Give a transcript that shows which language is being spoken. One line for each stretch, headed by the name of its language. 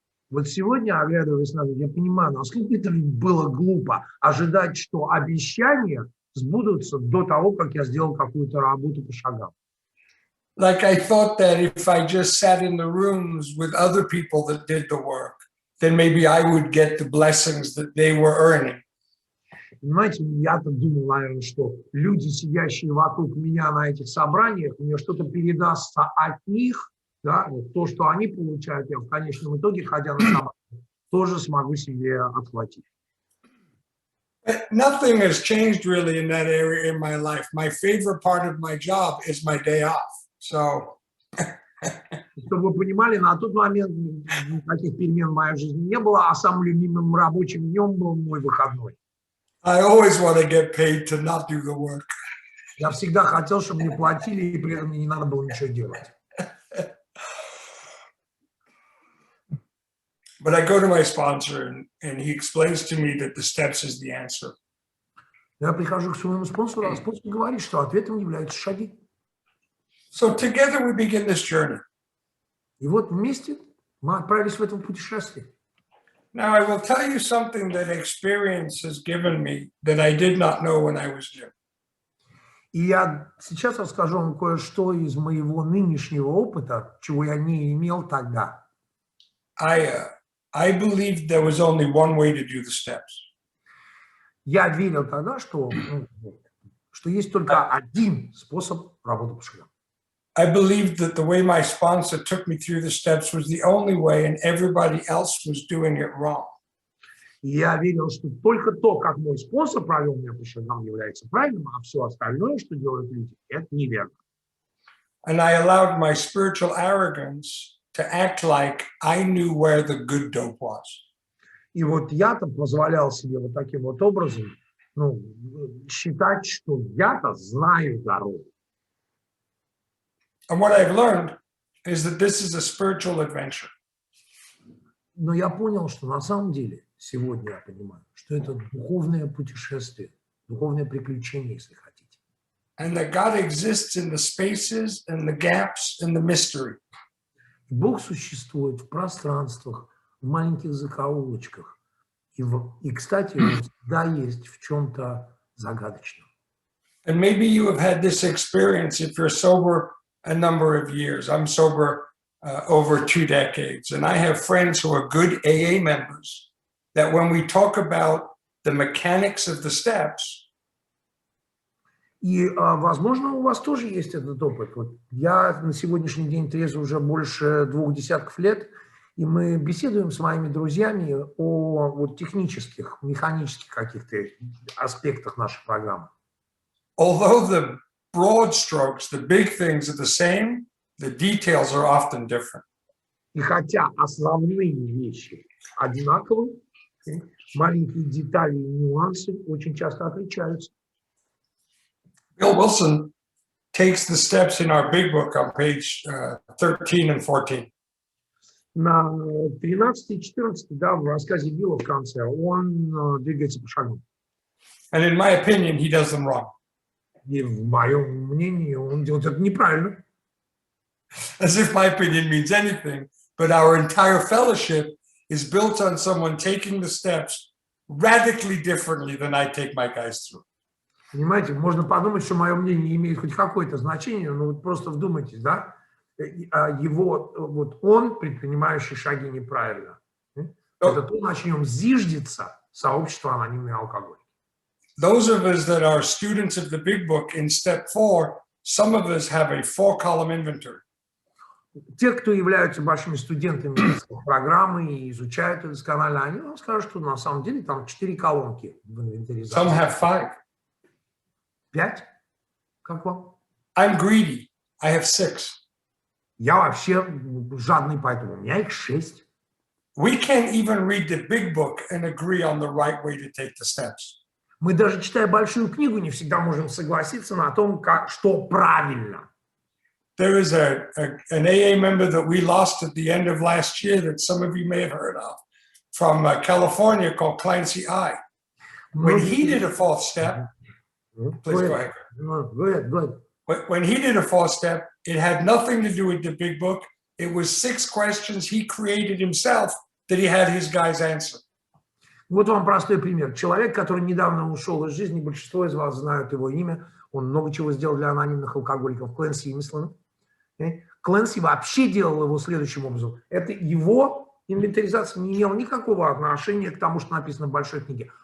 Russian: Вот сегодня, оглядываясь назад, я понимаю, насколько это было глупо ожидать, что обещания сбудутся до того, как я сделал какую-то работу по шагам.
English: Like I thought that if I just sat in the rooms with other people that did the work, then maybe I would get the blessings that they were earning.
Russian: Понимаете, я-то думал, наверное, что люди, сидящие вокруг меня на этих собраниях, мне что-то передастся от них, да, вот то, что они получают, я в конечном итоге, ходя на собрание, тоже смогу себе отхватить.
English: Nothing has changed really in that area in my life. My favorite part of my job is my day off. So,
Russian: чтобы вы понимали, на тот момент никаких перемен в моей жизни не было, а самым любимым рабочим днем был мой выходной.
English: I always want to get paid to not do the work.
Russian: Я всегда хотел, чтобы мне платили, и при этом мне не надо было ничего делать.
English: But I go to my sponsor and he explains to me that the steps is the answer.
Russian: Я прихожу к своему спонсору, а спонсор говорит, что ответом являются шаги.
English: So together we begin this journey.
Russian: И вот вместе мы отправились в это путешествие.
English: Now I will tell you something that experience has given me that I did not know when I was new.
Russian: И я сейчас расскажу вам кое-что из моего нынешнего опыта, чего я не имел тогда.
English: I believed there was only one way to do the steps.
Russian: Я верил тогда, что есть только один способ работы по шагам.
English: I believed that the way my sponsor took me through the steps was the only way and everybody else was doing it wrong.
Russian: Я верил, что только то, как мой спонсор провел меня по шагам, является правильным, а все остальное, что делают люди, это неверно.
English: And I allowed my spiritual arrogance to act like I knew where the good dope was.
Russian: И вот я-то позволял себе вот таким вот образом, считать, что я-то знаю дорогу.
English: And what I've learned is that this is a spiritual adventure.
Russian: Но я понял, что на самом деле, сегодня я понимаю, что это духовное путешествие, духовное приключение, если хотите.
English: And that God exists in the spaces and the gaps and the mystery.
Russian: Бог существует в пространствах, в маленьких закоулочках. И кстати, он всегда есть в чем-то загадочном.
English: And maybe you have had this experience if you're sober a number of years. I'm sober over 2 decades. And I have friends who are good AA members that when we talk about the mechanics of the steps.
Russian: И, возможно, у вас тоже есть этот опыт. Вот я на сегодняшний день трезв уже больше 2 десятков лет, и мы беседуем с моими друзьями о вот технических, механических каких-то аспектах нашей программы.
English: Although the broad strokes, the big things are the same, the details are often different.
Russian: И хотя основные вещи одинаковы, маленькие детали и нюансы очень часто отличаются.
English: Bill Wilson takes the steps in our big book on page 13 and 14.
Russian: На 13 и 14, да, в рассказе Билла в конце, он двигается по шагам.
English: And in my opinion, he does them wrong.
Russian: И в моем мнении он делает это неправильно.
English: As if my opinion means anything, but our entire fellowship is built on someone taking the steps radically differently than I take my guys through.
Russian: Понимаете, можно подумать, что мое мнение имеет хоть какое-то значение, но вот просто вдумайтесь, да, его, вот он, предпринимающий шаги неправильно. Это то, на чем зиждется сообщество анонимной алкоголь.
English: Those of us that are students of the big book in step 4, some of us have a 4-column inventory.
Russian: Те, кто являются большими студентами программы и изучают это досконально, они вам скажут, что на самом деле там 4 колонки в инвентаризации.
English: Some have 5.
Russian: 5? Как вам?
English: I'm greedy. I have 6.
Russian: Я вообще жадный, поэтому у меня их 6.
English: We can't even read the big book and agree on the right way to take the steps.
Russian: Мы даже, читая большую книгу, не всегда можем согласиться на том, что правильно.
English: There is an AA member that we lost at the end of last year that some of you may have heard of from California called Clancy I. When he did a 4th step, please go ahead. Go ahead. When he did a 4th step, it had nothing to do with the big book. It was 6 questions he created himself that he had his guys answer.
Russian: Вот вам простой пример. Человек, который недавно ушел из жизни, большинство из вас знают его имя, он много чего сделал для анонимных алкоголиков, Клэнси Имислана. Клэнси вообще делал его следующим образом. Это его инвентаризация не имела никакого отношения к тому, что написано в большой книге.